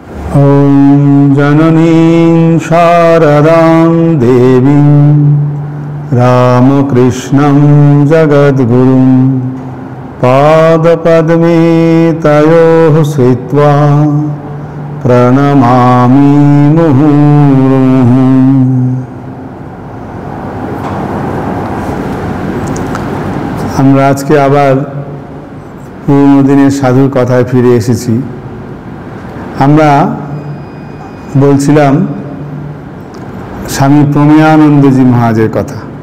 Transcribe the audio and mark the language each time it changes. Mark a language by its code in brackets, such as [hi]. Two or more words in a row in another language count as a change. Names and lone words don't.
[sa] ॐ जननीं शारदां देवीं रामकृष्णं जगद्गुरुं पादपद्मे तयोः श्रित्वा प्रणमामि मुहुर्मुहुः। [bn] আমরা আজকে আবার পুরনো দিনের সাধুর কথায় ফিরে এসেছি। আমরা বলছিলাম স্বামী প্রমেয়ানন্দজি মহারাজের কথা।